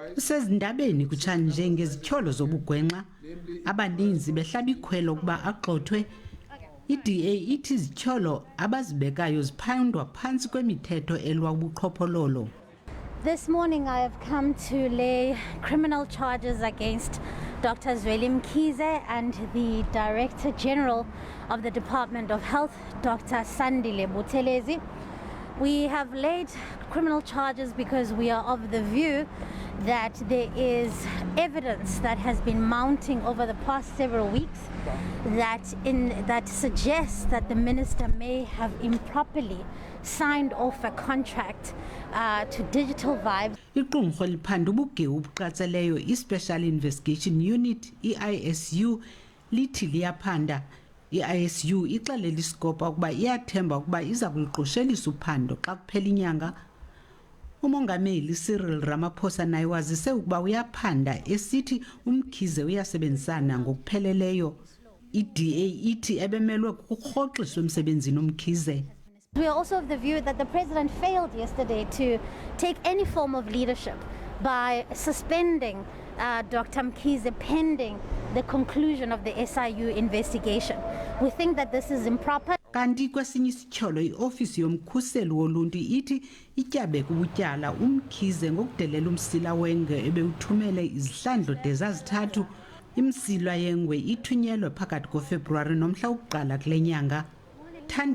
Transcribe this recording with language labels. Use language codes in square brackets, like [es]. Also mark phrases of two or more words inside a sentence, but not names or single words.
[xh] Usezindabeni kutshanje ngezityholo zobugwenxa abaninzi behlaba ikhwelo ukuba agxothwe. iDA ithi izityholo abazibekayo ziphandwa phantsi kwemithetho elwa ubuqhophololo. [en] This morning I have come to lay criminal charges against Dr. Zweli Mkhize and the Director General of the Department of Health, Dr. Sandile Buthelezi. We have laid criminal charges because we are of the view that there is evidence that has been mounting over the past several weeks that suggests that the minister may have improperly signed off a contract to Digital Vibes. [xh] Iqumrhu liphanda ubugewu obuqatseleyo iSpecial Investigation Unit iISU lithi liyaphanda. iISU ixelela iSkopa ukuba iyathemba ukuba iza kuliqoshelisa uphando xa kuphela inyanga. Umongameli Cyril Ramaphosa naye wazise ukuba uyaphanda esithi uMkhize uyasebenzisana ngokupheleleyo. iDA ithi ebemelwe kukurhoxiswa emsebenzini uMkhize. [en] We are also of the view that the president failed yesterday to take any form of leadership by suspending Dr. Mkhize pending the conclusion of the SIU investigation. We think that this is improper. [xh] Kanti kwesinye isityholo iofisi yomkhuseli woluntu ithi ityabe kutyala uMkhize ngokudelela umsila wengwe ebewuthumele izihlandlo de zazithathu. Imsilwa yengwe ithunyelwe phakathi koFebruwari nomhla wokuqala kule nyanga.